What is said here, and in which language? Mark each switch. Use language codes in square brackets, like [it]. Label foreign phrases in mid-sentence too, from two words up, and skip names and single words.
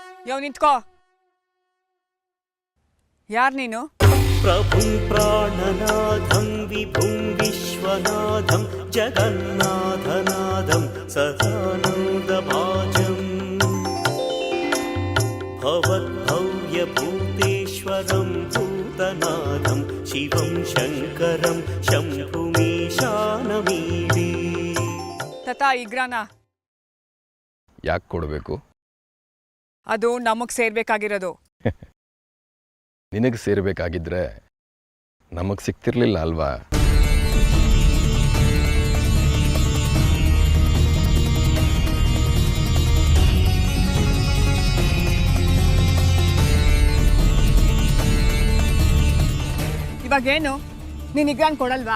[kn] ನಿಂತ್ಕೋ. ಯಾರು ನೀನು? [sa] प्रभुं प्राणनाथं विभुं विश्वनाथं जगन्नाथनाथं सदानन्दभाजम् भवद्भव्यभूतेश्वरं भूतनाथं शिवं शङ्करं शम्भुमीशानमीडे. [kn] ತತಾ ಇಗ್ರಾನ ಯಾಕೆ ಕೊಡಬೇಕು? ಅದು ನಮಗ್ ಸೇರ್ಬೇಕಾಗಿರೋದು. ನಿನಗೆ ಸೇರಬೇಕಾಗಿದ್ರೆ ನಮಗೆ ಸಿಗ್ತಿರ್ಲಿಲ್ಲ ಅಲ್ವಾ? ಇವಾಗೇನು, ನೀನ್ ಇಗ್ರಾನ್ ಕೊಡಲ್ವಾ?